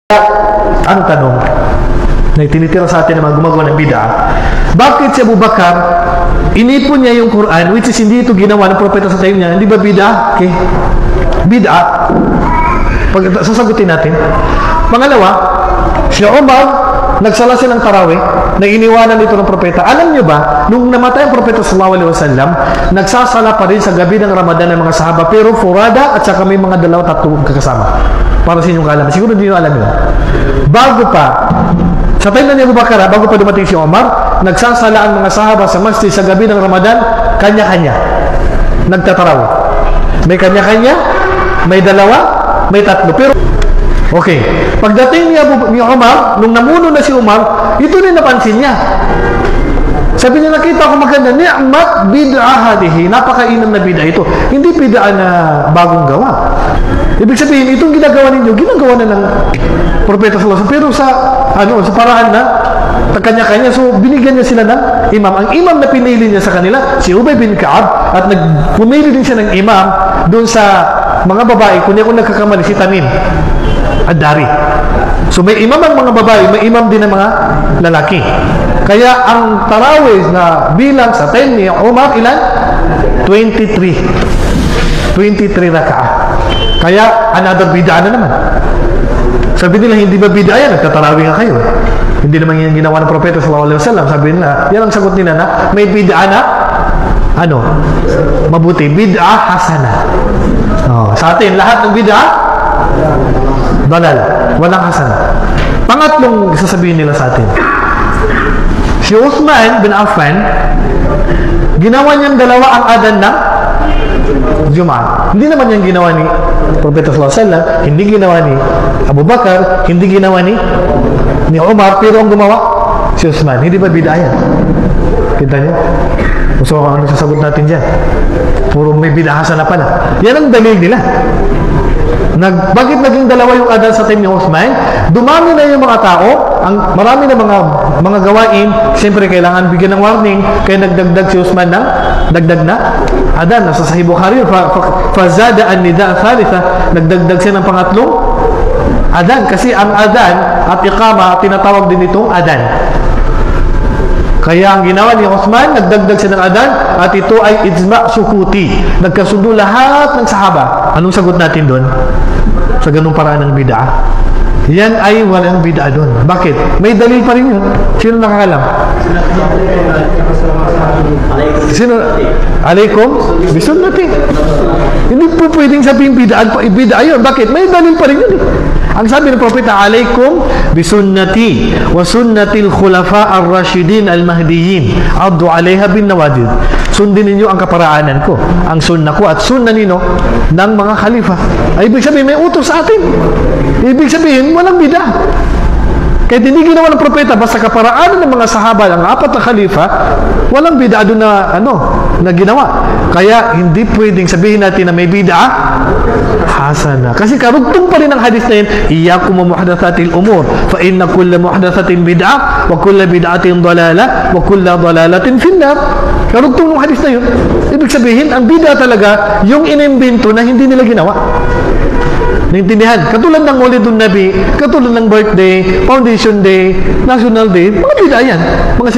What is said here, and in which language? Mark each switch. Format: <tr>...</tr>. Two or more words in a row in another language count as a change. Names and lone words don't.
<tl>Ang tanong na itinitira sa atin ng mga gumagawa ng bid'ah, bakit si Abu Bakar inipon niya yung Quran,</tl> <en>which is</en> <tl>hindi ito ginawa ng propeta sa time niya? Hindi ba bid'ah? Okay. Bid'ah. Sasagutin natin. Pangalawa, si Umar nagsala siya ng tarawih na iniwanan ito ng propeta. Alam niyo ba, nung namatay ang propeta</tl> <ar>صلى الله عليه وسلم,</ar> <tl>nagsasala pa rin sa gabi ng Ramadan ng mga sahaba, pero furada at saka may mga dalawa tatlong kakasama. Para sa inyong kalaman. Siguro hindi nyo alam yun. Bago pa, sa time na ni Abu Bakar, bago pa dumating si Omar, nagsasala ang mga sahaba sa masjid sa gabi ng Ramadan, kanya-kanya. Nagtataraw. May kanya-kanya, may dalawa, may tatlo. Pero, okay. Pagdating ni Omar, nung namuno na si Omar, ito rin napansin niya. Sabi niya, nakita ko maganda,</tl> <ar>نعمت البدعة هذه.</ar> <tl>Napakainam na bid'ah ito. Hindi bid'ah na bagong gawa. Ibig sabihin, itong ginagawa ninyo, ginagawa na ng propeta</tl> <ar>صلى الله عليه وسلم.</ar> <tl>Pero sa paraan na kanya-kanya. So, binigyan niya sila ng imam. Ang imam na pinili niya sa kanila, si Ubay bin Ka'ab, at pumili din siya ng imam doon sa mga babae, kung ako nagkakamali, si Tamim Ad-Dari. So, may imam ang mga babae, may imam din ang mga lalaki. Kaya, ang tarawih na bilang sa 10 ni Umar, ilan? 23 raka'ah. Kaya, another bid'ah na naman. Sabi nila, hindi ba bid'ah yan? Nagtatarawih nga kayo. Hindi naman yan ginawa ng propeta</tl> <ar>صلى الله عليه وسلم.</ar> <tl>Sabi nila, yan ang sagot nila na may bid'ah na mabuti.</tl> <ar>بدعة حسنة.</ar> <tl>Sa atin, lahat ng</tl> <ar>بدعة ضلال.</ar> <tl>Walang hasana. Pangatlong sasabihin nila sa atin. Si Uthman bin Affan, ginawa niyang dalawa ang adan ng Jum'ah. Hindi naman yung ginawa ni Propeta</tl> <ar>صلى الله عليه وسلم,</ar> <tl>hindi ginawa ni Abu Bakar, hindi ginawa ni Umar, pero ang gumawa si Uthman. Hindi ba bid'ah yan? Kita niyo? So, ano sasagot natin dyan? Puro may</tl> <ar>بدعة حسنة</ar> <tl>pala. Yan ang dalil nila. Bakit naging dalawa yung adan sa time ni Uthman? Dumami na yung mga tao, marami na mga gawain, siyempre kailangan bigyan ng warning, kaya nagdagdag si Uthman ng dagdag na adan. Nasa Sahih Bukhari,</tl> <ar>فزاد النداء الثالث,</ar> <tl>nagdagdag siya ng pangatlong adan, kasi ang adan at iqama tinatawag din itong adan. Kaya ang ginawa ni Uthman, nagdagdag siya ng adan, at ito ay</tl> <ar>إجماع سكوتي.</ar> <tl>Nagkasundo lahat ng sahaba. Anong sagot natin doon? Sa ganung paraan ng bid'ah? Yan ay walang bid'ah doon. Bakit? May dalil pa rin yun. Sino nakakalam? Sino?</tl> <ar>عليكم؟ بسنتي.</ar> <tl>Hindi po pwedeng sabihin bid'ah yun. Bakit? May dalil pa rin yun. Ang sabi ng propeta,</tl> <ar>عليكم بسنتي وسنة الخلفاء الراشدين المهديين. عضوا عليها بالنواجذ.</ar> <tl>Sundin ninyo ang kaparaanan ko, ang sunnah ko at sunnah nino ng mga khalifa. Ay, ibig sabihin, may utos sa atin. Ibig sabihin, walang bid'ah. Kahit hindi ginawa ng propeta, basta kaparaanan ng mga sahaba, ng apat na khalifa, walang bid'ah doon na ginawa. Kaya, hindi pwedeng sabihin natin na may bid'ah hasana. Kasi karugtong pa rin ang hadis na yun,</tl> <ar>إياكم ومحدثات الأمور، فإن كل محدثة بدعة، وكل بدعة ضلالة، وكل ضلالة في النار.</ar> <tl>Karugtong ng hadis na yun. Ibig sabihin, ang bid'ah talaga, yung inimbento na hindi nila ginawa. Naintindihan? Katulad ng Maulidun Nabi, katulad ng</tl> <en>birthday, foundation day, national day,</en> <tl>mga bid'ah yan. Mga</tl>